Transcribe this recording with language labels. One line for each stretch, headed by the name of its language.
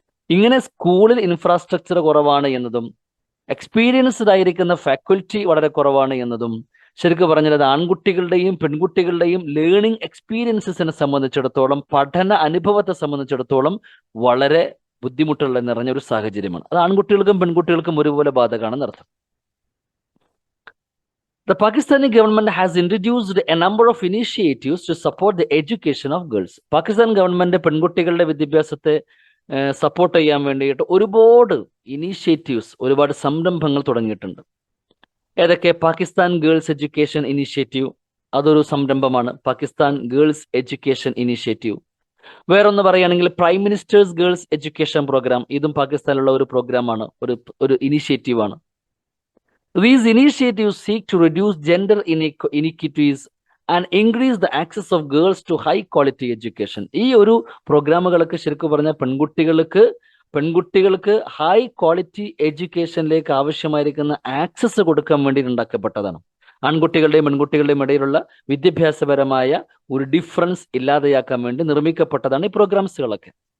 Malayalam: ഇങ്ങനെ സ്കൂളിൽ ഇൻഫ്രാസ്ട്രക്ചർ കുറവാണ് എന്നതും എക്സ്പീരിയൻസ്ഡ് ആയിരിക്കുന്ന ഫാക്കൽറ്റി വളരെ കുറവാണ് എന്നതും ശരിക്കും പറഞ്ഞാൽ അത് ആൺകുട്ടികളുടെയും പെൺകുട്ടികളുടെയും ലേണിംഗ് എക്സ്പീരിയൻസസിനെ സംബന്ധിച്ചിടത്തോളം, പഠന അനുഭവത്തെ സംബന്ധിച്ചിടത്തോളം വളരെ ബുദ്ധിമുട്ടുള്ള നിറഞ്ഞ ഒരു സാഹചര്യമാണ്. അത് ആൺകുട്ടികൾക്കും പെൺകുട്ടികൾക്കും ഒരുപോലെ ബാധകമാണെന്ന് അർത്ഥം.
English: The Pakistani government has introduced a number of initiatives to support the education of girls.
Malayalam: Pakistan government പെൺകുട്ടികളുടെ വിദ്യാഭ്യാസത്തെ സപ്പോർട്ട് ചെയ്യാൻ വേണ്ടിയിട്ട് ഒരുപാട് ഇനീഷ്യേറ്റീവ്സ്, ഒരുപാട് സംരംഭങ്ങൾ തുടങ്ങിയിട്ടുണ്ട്. ഏതൊക്കെ? പാകിസ്ഥാൻ ഗേൾസ് എഡ്യൂക്കേഷൻ ഇനീഷ്യേറ്റീവ്, അതൊരു സംരംഭമാണ്. Pakistan girls education initiative. വേറൊന്ന് പറയുകയാണെങ്കിൽ prime ministers girls education programme, ഇതും പാകിസ്ഥാനിലുള്ള ഒരു പ്രോഗ്രാമാണ്, ഒരു ഇനീഷ്യേറ്റീവാണ്.
English: These initiatives seek to reduce gender inequities and increase the access of girls to high quality education.
Malayalam: ഈ ഒരു പ്രോഗ്രാമുകളൊക്കെ ശരിക്കും പറഞ്ഞാൽ പെൺകുട്ടികൾക്ക് ഹൈ ക്വാളിറ്റി എഡ്യൂക്കേഷനിലേക്ക് ആവശ്യമായിരിക്കുന്ന ആക്സസ് കൊടുക്കാൻ വേണ്ടി ഉണ്ടാക്കപ്പെട്ടതാണ്. ആൺകുട്ടികളുടെയും പെൺകുട്ടികളുടെയും ഇടയിലുള്ള വിദ്യാഭ്യാസപരമായ ഒരു ഡിഫറൻസ് ഇല്ലാതെയാക്കാൻ വേണ്ടി നിർമ്മിക്കപ്പെട്ടതാണ് ഈ പ്രോഗ്രാംസുകളൊക്കെ.